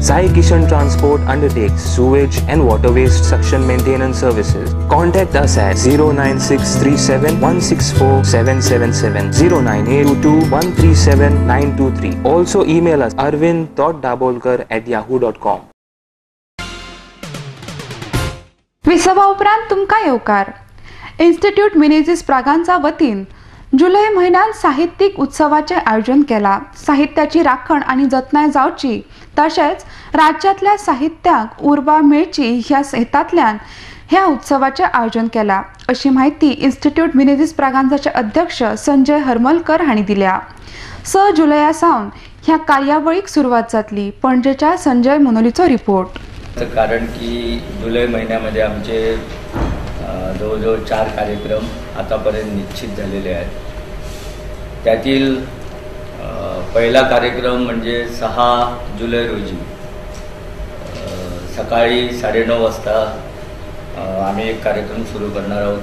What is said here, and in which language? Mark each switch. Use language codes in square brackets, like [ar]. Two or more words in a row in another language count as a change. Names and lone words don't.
[en] Sai Kishan Transport undertakes sewage and water waste suction maintenance services. Contact us at 09637164777, 09822137923. Also email us arvind.dabolkar@yahoo.com. [kok] विसवा उपरांत तुमकां येवकार. इन्स्टिट्यूट मिनेझिस प्रागांचा वतीन जुलय म्हयन्यात साहित्यीक उत्सवाचे आयोजन केला. साहित्याची राखण आणि जतनाय जावची तशेंच राज्यांतल्या साहित्याक उर्बा मेळची ह्या हेतांतल्यान ह्या उत्सवाचे आयोजन केला, अशी माहिती इन्स्टिट्यूट मिनेझिस प्रागांचे अध्यक्ष संजय हरमलकर हांणी दिल्या. 6 जुलया सावन ह्या कार्यावळीक सुरवात जातली. पणजेच्या संजय मनोलीचो रिपोर्ट. [mr] कारण की जुलै महिन्यामध्ये आमचे जवळजवळ 4 कार्यक्रम आतापर्यंत निश्चित झालेले आहेत. त्यातील पहिला कार्यक्रम म्हणजे 6 जुलै रोजी सकाळी 9:30 वाजता आम्ही एक कार्यक्रम सुरू करणार आहोत.